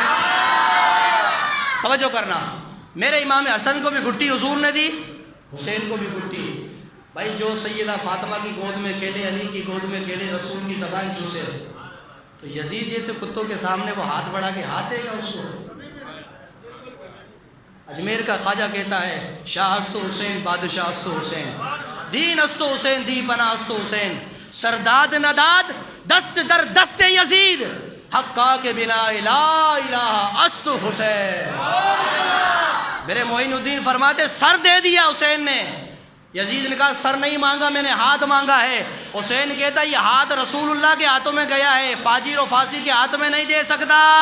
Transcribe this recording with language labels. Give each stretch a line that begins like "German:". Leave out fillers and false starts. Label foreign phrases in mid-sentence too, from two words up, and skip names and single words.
Urdu: توجہ کرنا، میرے امام حسن کو بھی گھٹی حضور نے دی، حسین کو بھی گھٹی. بھائی جو سیدہ فاطمہ کی گود میں کھیلے، علی کی گود میں کھیلے، رسول کی زبان چوسے، تو یزید جیسے کتوں کے سامنے وہ ہاتھ بڑھا کے ہاتھ دے گا اس کو؟ اجمیر کا خواجہ کہتا ہے
Persian: شاہ است حسین بادشاہ است حسین، دین است حسین دی پناہ است حسین، سرداد نداد دست در دست یزید، حقا کے بنا
Arabic: لا الہ
Persian: است حسین.
Urdu: میرے معین الدین فرماتے سر دے دیا حسین نے. یزید نے کہا سر نہیں مانگا، میں نے ہاتھ مانگا ہے. حسین کہتا یہ ہاتھ رسول اللہ کے ہاتھوں میں گیا ہے، فاجر و فاسق کے ہاتھ میں نہیں دے سکتا.